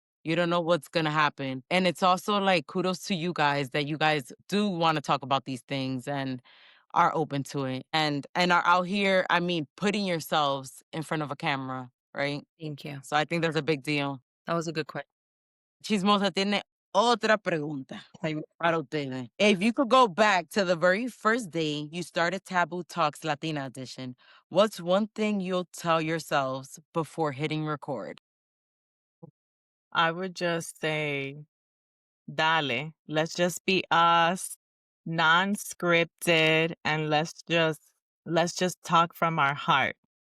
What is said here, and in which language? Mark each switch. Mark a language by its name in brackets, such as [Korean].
[English] You don't know what's going to happen. And it's also like kudos to you guys that you guys do want to talk about these things and are open to it and are out here, I mean, putting yourselves in front of a camera, right? Thank you. So I think there's a big deal. That was a good question. [Spanish] Chismosa tiene otra pregunta para ustedes. [English] If you could go back to the very first day you started Taboo Talks Latina edition, what's one thing you'll tell yourselves before hitting record? I would just say, "Dale, let's just be us, non-scripted, and let's just talk from our heart."